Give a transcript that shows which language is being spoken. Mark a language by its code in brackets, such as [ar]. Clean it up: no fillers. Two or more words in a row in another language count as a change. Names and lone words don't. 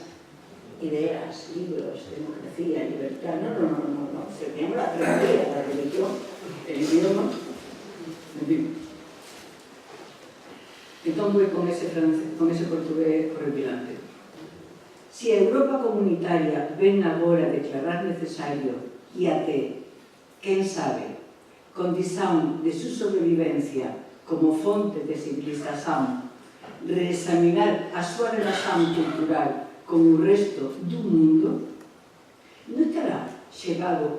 [es] Ideas, libros, democracia, libertad, no. Teníamos la teología, la religión, el idioma, en fin. Entón voy con ese portugués horripilante. [gl] Si a Europa comunitaria ven agora declarar necesario e até, quen sabe, condición [es] de su sobrevivencia [gl] como fonte de civilización, reexaminar a súa relación cultural con o resto do mundo, non estará chegado